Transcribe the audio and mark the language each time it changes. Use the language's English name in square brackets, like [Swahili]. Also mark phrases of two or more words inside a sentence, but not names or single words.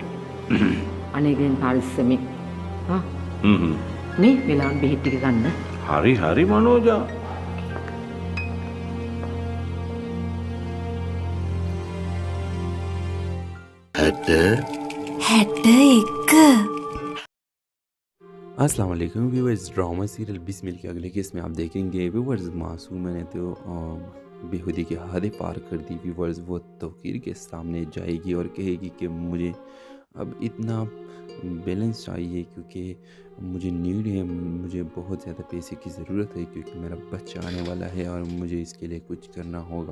[Sinhala] අනේ ගෙන් පරිස්සමෙන්. හා. මේ වෙලාවට බෙහෙත් ටික ගන්න. හරි හරි මනෝජා. හැට එක [Urdu] السلام علیکم ویورز۔ ڈرامہ سیریل بسمل کے اگلے کیس میں آپ دیکھیں گے ویورز معصوم نے تو بیہودی کی حدیں پار کر دی. ویورز وہ توقیر کے سامنے جائے گی اور کہے گی کہ مجھے اب اتنا بیلنس چاہیے کیونکہ مجھے نیڈ ہے، مجھے بہت زیادہ پیسے کی ضرورت ہے کیونکہ میرا بچہ آنے والا ہے اور مجھے اس کے لیے کچھ کرنا ہوگا.